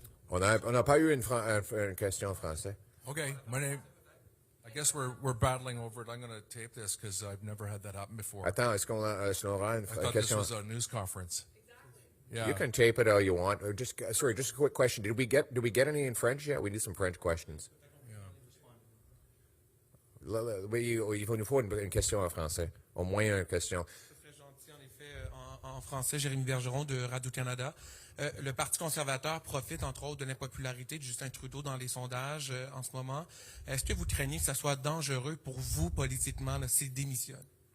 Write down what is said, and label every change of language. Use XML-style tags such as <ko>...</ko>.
<fr>On n'a pas eu une question en français.</fr> <en>Okay. My name. I guess we're battling over it. I'm going to tape this because I've never had that happen before.</en> <fr>Attends, est-ce qu'on aura une</fr> <en>I thought</en> <fr>question?</fr> <en>this was a news conference. Yeah. You can tape it all you want. Just a quick question. Did we get any in French yet? We need some French questions.</en> <fr>Il faut nous faut une question en français. Au moins une question. Très gentil, en effet. En français, Jérémy Bergeron de Radio-Canada. Le Parti conservateur profite, entre autres, de l'impopularité de Justin Trudeau dans les sondages en ce moment. Est-ce que vous craignez que ça soit dangereux pour vous, politiquement, s'il démissionne?</fr>